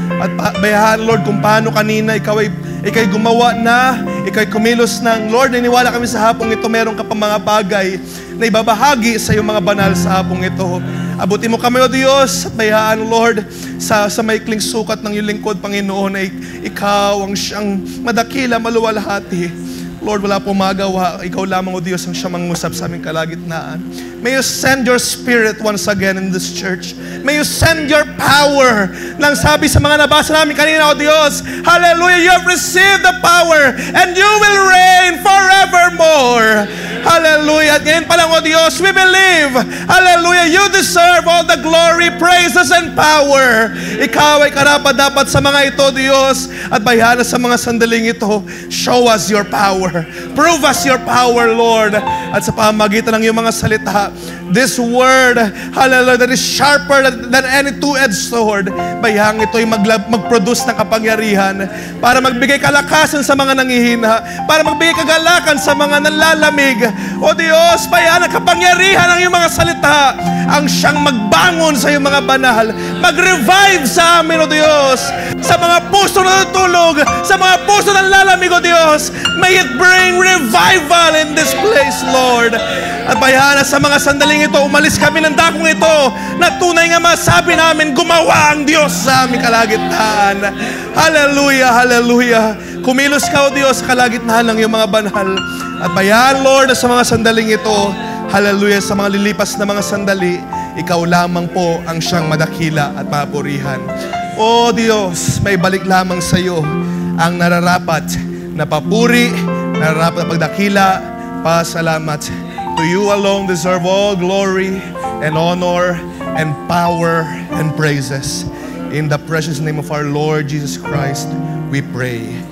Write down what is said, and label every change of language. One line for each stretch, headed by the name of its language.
Filipino: At bayahan, Lord, kung paano kanina ikaw'y gumawa na, ikaw'y kumilos ng, Lord, naniwala kami sa hapong ito, meron ka pa mga bagay na ibabahagi sa iyong mga banal sa hapong ito. Abutin mo kami, O Diyos, at bayahan, Lord, sa maikling sukat ng iyong lingkod, Panginoon, ay ikaw ang siyang madakila, maluwalhati. Lord, wala pong magawa. Ikaw lamang, O Diyos, ang siya mangusap sa aming kalagitnaan.
English: May you send your Spirit once again in this church. May you send your power.
Filipino: Nang sabi sa mga nabasa namin kanina, O Diyos,
English: hallelujah, you have received the power and you will reign forevermore. Hallelujah.
Filipino: At ngayon pa lang, O Diyos,
English: we believe, hallelujah, you deserve all the glory, praises, and power.
Filipino: Ikaw ay karapat-dapat sa mga ito, Diyos. At bayana sa mga sandaling ito,
English: show us your power. Prove us your power, Lord.
Filipino: At sa pamagitan ng iyong mga salita,
English: this word, hallelujah, that is sharper than any two-edged sword,
Filipino: bayang ito ay mag-produce ng kapangyarihan para magbigay kalakasan sa mga nangihina, para magbigay kagalakan sa mga nanlalamig. O Diyos, bayang ang kapangyarihan ng iyong mga salita ang siyang magbangon sa iyong mga banal, mag-revive sa amin, O Diyos, sa mga puso na natutulog, sa mga puso na lalamig, O Diyos.
English: May it bring revival in this place, Lord.
Filipino: At bayana sa mga sandaling ito, umalis kami ng dakong ito na tunay nga masabi namin, gumawa ang Diyos sa aming kalagitnaan. Hallelujah, hallelujah. Kumilos ka, O Diyos, sa kalagitnaan ng iyong mga banal. At bayaan, Lord, sa mga sandaling ito, hallelujah, sa mga lilipas na mga sandali, ikaw lamang po ang siyang madakila at papurihan. O Diyos, may balik lamang sa iyo ang nararapat na papuri, nararapat na pagdakila, pasalamat.
English: To you alone deserve all glory and honor and power and praises. In the precious name of our Lord Jesus Christ, we pray.